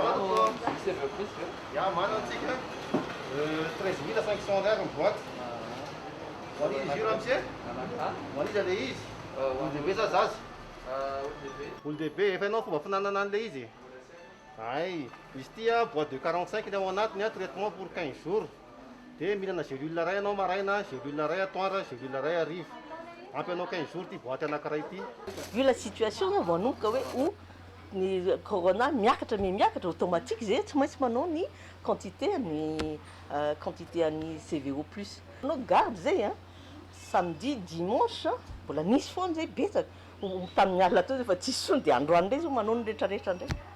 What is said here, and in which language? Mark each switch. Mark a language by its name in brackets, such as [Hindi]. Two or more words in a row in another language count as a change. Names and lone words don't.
[Malagasy] Olon-dehibe efa ianao fomba finanana an'ilay izy. Ay, izy ity [French] boîte de 45 [Malagasy] ny ao anatiny [French] traitement pour 15 jours. [Malagasy] De mihinana gélule ray ianao maraina, gélule ray atoandro, gélule ray hariva. Ampy 15 jours ty boîte anankiray ity. [French] Vu la situation [Malagasy] vanomboka hoe o ny corona miakatra automatique zay tsy maintsy manao ny quantité any CVO plus. Anao garde zay [French] samedi dimanche [Malagasy] mbola nisy foana zay betsaka tamin'ny alina tao efa tsisy sony de androany ndray zao manao ny rehetrarehetra ndray.